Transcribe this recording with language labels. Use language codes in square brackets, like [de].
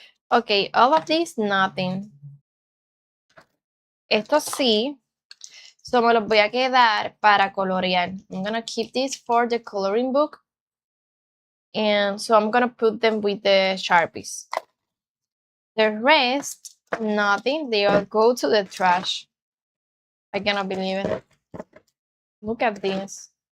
[en] Okay, all of these, nothing. [es] Esto sí. So me los voy a quedar para colorear. [en] I'm gonna keep this for the coloring book. And so I'm gonna put them with the Sharpies. The rest, nothing. They all go to the trash. I cannot believe it. Look at this.